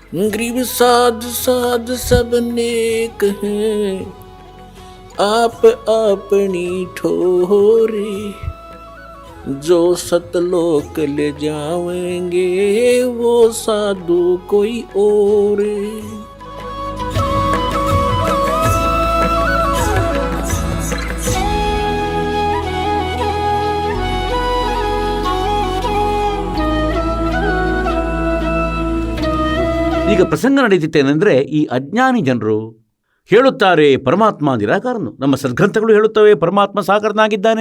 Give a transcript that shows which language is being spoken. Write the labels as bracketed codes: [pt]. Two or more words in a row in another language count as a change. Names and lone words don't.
[hi] ग्रीव साध साध सब नेक हैं, आप अपनी ठोरी, जो सतलोक ले जावेंगे वो साधु कोई और। [kn] ಈಗ ಪ್ರಸಂಗ ನಡೀತಿತ್ತೇನೆಂದರೆ, ಈ ಅಜ್ಞಾನಿ ಜನರು ಹೇಳುತ್ತಾರೆ ಪರಮಾತ್ಮ ನಿರಾಕಾರನು, ನಮ್ಮ ಸದ್ಗ್ರಂಥಗಳು ಹೇಳುತ್ತವೆ ಪರಮಾತ್ಮ ಸಾಕಾರನಾಗಿದ್ದಾನೆ.